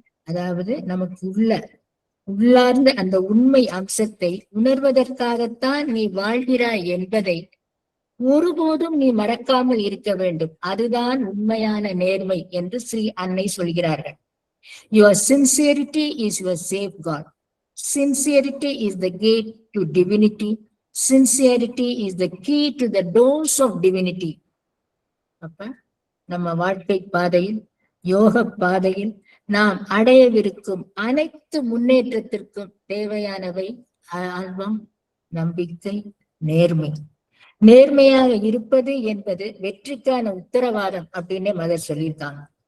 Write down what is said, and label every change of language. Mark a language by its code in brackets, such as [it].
[ta] அதாவது நமக்கு உள்ளார்ந்த அந்த உண்மை அம்சத்தை உணர்வதற்காகத்தான் நீ வாழ்கிறாய் என்பதை ஒருபோதும் நீ மறக்காமல் இருக்க வேண்டும். அதுதான் உண்மையான நேர்மை என்று ஸ்ரீ அன்னை சொல்கிறார்கள். [en] Your sincerity is your safeguard. Sincerity is the gate to divinity. Sincerity is the key to the doors of divinity. [ta] அப்ப நம்ம வாழ்க்கை பாதையில், யோக பாதையில் நாம் அடையவிருக்கும் அனைத்து முன்னேற்றத்திற்கும் தேவையானவை ஆர்வம், நம்பிக்கை, நேர்மை. நேர்மையாக இருப்பது என்பது வெற்றிக்கான உத்தரவாதம் அப்படின்னு மதர் சொல்லியிருக்காங்க.